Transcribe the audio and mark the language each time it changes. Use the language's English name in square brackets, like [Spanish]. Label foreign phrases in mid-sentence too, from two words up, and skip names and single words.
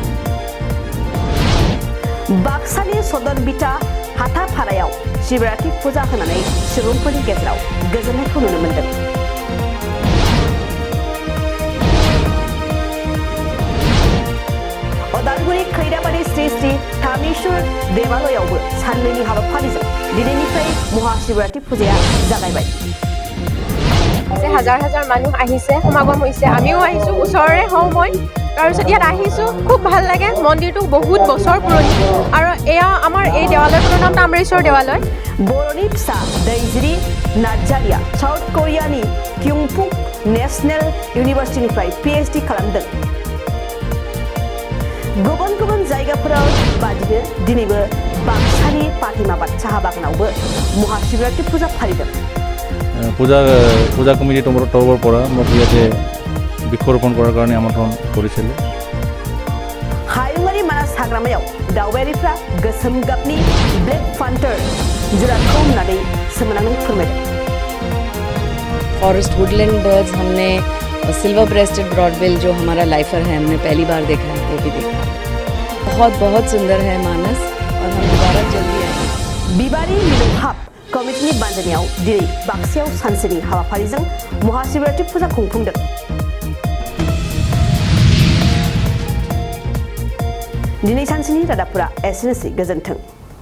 [Bodo] बाक्सानि सदर बिटा हाथाफारायाव शिवरात्रि फुजा होनानै सुबुंफोरनि गेजेराव गोजोननायखौ नुनो मोन्दों अदालगुरि खैराबारि श्री श्री थामेश्वर देवालयावबो साननैनि हाबाफारिजों दिनैनिफ्राय महाशिवरात्रि फुजाया जागायबाय [Assamese] হাজাৰ হাজাৰ মানুহ আহিছে সমাগম হৈছে আমিও আহিছো ওচৰৰে হওঁ মই তাৰপিছত ইয়াত আহিছো খুব ভাল লাগে মন্দিৰটো বহুত বছৰ পুৰণি আৰু এয়া আমাৰ এই দেৱালয়খনৰ নাম তাম্ৰেশ্বৰ দেৱালয় [Bodo] बर'नि फिसा दैजिरि नार्जारिया साउथ करियानि क्युंपुक नेशनेल इउनिभार्सिटिनिफ्राय PhD खालामदों गुबुन गुबुन जायगाफोराव बादिनो दिनैबो बाक्सानि पातिमाबाद साहा बागानावबो महाशिवरात्रि फुजा फालिदों [Assamese] পূজা কমিটি তৰফৰ পৰা মোক ইয়াতে বৃক্ষৰোপণ কৰাৰ কাৰণে আমন্ত্ৰণ কৰিছিল [Bodo] हायुङारि मानास हाग्रामायाव दावबायारिफ्रा गोसोम गाबनि [English] black panther [Bodo] जुनारखौ नुनानै सोमोनांनाय फोरमायदों [English] forest woodland birds [Hindi] हमने [English] silver breasted broadbill [Hindi] जो हमारा लाइफर है हमने पहली बार देखा है वो भी देखा बहुत बहुत सुंदर है मानस और हम दोबारा जल्दी आएंगे [Bodo] बिबारी मिलौहाब कमिटिनि बानजायनायाव दिनै बाक्सायाव सानसेनि हाबाफारिजों महाशिवरात्रि फुजा खुंफुंदों दिनै सानसेनि रादाबफोरा एसेनोसै गोजोन्थों